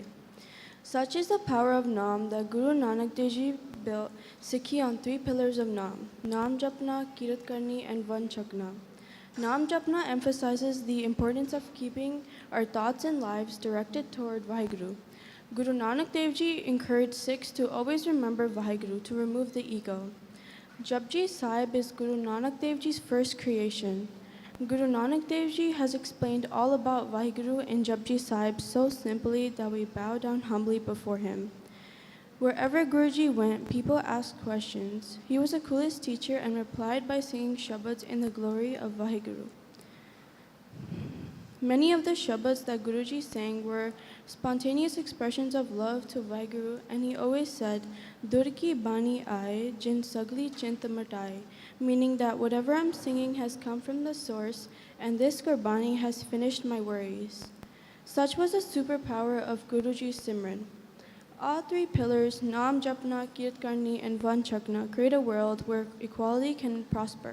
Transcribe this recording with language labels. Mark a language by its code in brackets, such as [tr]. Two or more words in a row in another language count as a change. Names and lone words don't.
[en] Such is the power of Naam that Guru Nanak Dev Ji built Sikhi on 3 pillars of Naam: [pa] ਨਾਮ ਜਪਣਾ, ਕਿਰਤ ਕਰਨੀ, [en] and [pa] ਵੰਡ ਛਕਣਾ. ਨਾਮ ਜਪਣਾ [en] emphasizes the importance of keeping our thoughts and lives directed toward Vaheguru. Guru Nanak Dev Ji encouraged Sikhs to always remember Vaheguru to remove the ego. Japji Sahib is Guru Nanak Dev Ji's first creation. Guru Nanak Dev Ji has explained all about Vaheguru in Japji Sahib so simply that we bow down humbly before him. Wherever Guruji went, people asked questions. He was the coolest teacher and replied by singing shabads in the glory of Vaheguru. Many of the shabads that Guruji sang were spontaneous expressions of love to Vaheguru, and he always said, [pa] "ਧੁਰ ਕੀ ਬਾਣੀ ਆਈ, ਜਿਨਿ ਸਗਲੀ ਚਿੰਤ ਮਿਟਾਈ," [en] meaning that whatever I'm singing has come from the source, and this Gurbani has finished my worries. Such was the superpower of Guruji's Simran. All 3 pillars, [pa] ਨਾਮ ਜਪਣਾ, ਕਿਰਤ ਕਰਨੀ, [en] and [pa] ਵੰਡ ਛਕਣਾ, [en] create a world where equality can prosper.